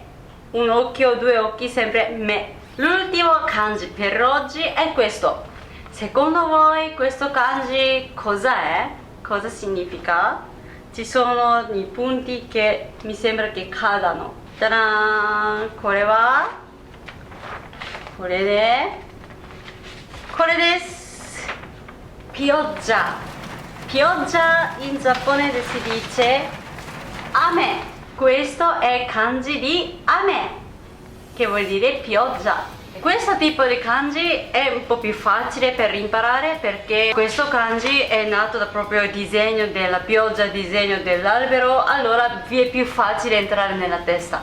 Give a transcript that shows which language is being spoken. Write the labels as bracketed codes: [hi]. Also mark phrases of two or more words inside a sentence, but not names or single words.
[it] Un occhio, due occhi, sempre me. L'ultimo kanji per oggi è questo. Secondo voi questo kanji cosa è? Cosa significa? Ci sono i punti che mi sembra che cadano. Ta-da! [ja] これはこれです。pioggia. [it] Pioggia in giapponese si dice ame. Questo è kanji di ame, che vuol dire pioggia. Questo tipo di kanji è un po' più facile per imparare, perché questo kanji è nato da proprio il disegno della pioggia, il disegno dell'albero, allora vi è più facile entrare nella testa.